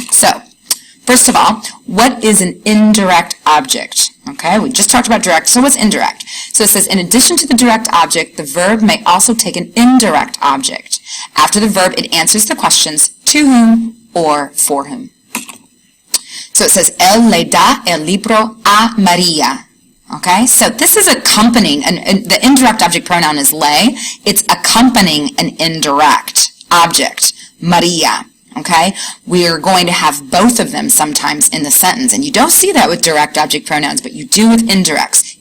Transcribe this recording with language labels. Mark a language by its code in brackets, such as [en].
[en] So, first of all, what is an indirect object? Okay, we just talked about direct, so what's indirect? So it says, in addition to the direct object, the verb may also take an indirect object. After the verb, it answers the questions to whom or for whom. [es] So it says, él le da el libro a María. [en] Okay, so this is accompanying, and the indirect object pronoun is le. It's accompanying an indirect object, María. Okay, we are going to have both of them sometimes in the sentence, and you don't see that with direct object pronouns, but you do with indirects.